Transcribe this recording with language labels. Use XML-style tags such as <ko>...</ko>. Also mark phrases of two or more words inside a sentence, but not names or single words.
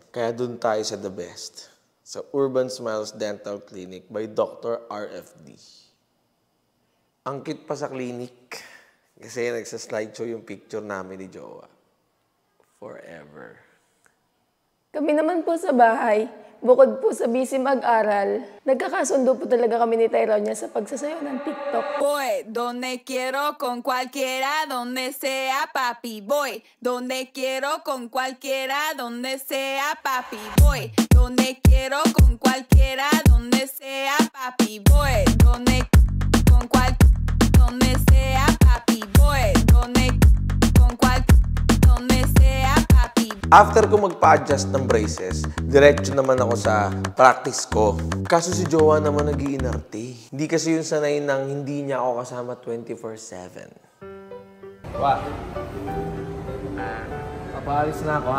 <tl>Kaya dun tayo sa the best, sa Urban Smiles Dental Clinic by Dr. RFD. Ang cute pa sa clinic, kasi nagsa-slideshow yung picture namin ni Jowa. Forever. Kami naman po sa bahay, bukod po sa busy mag-aral, nagkakasundo po talaga kami ni Tyronia sa pagsasayaw ng TikTok.</tl> <es>Voy donde quiero con cualquiera, donde sea papi. Voy donde quiero con cualquiera, donde sea papi. Voy donde quiero con cualquiera, donde sea papi. Voy donde sea papi. Voy donde sea papi.</es> <tl>After ko magpa-adjust ng braces, diretso naman ako sa practice ko. Kaso si Jowa naman nag-iinarte. Hindi kasi yung sanay ng hindi niya ako kasama 24/7. What? Papaalis na ako ha.</tl>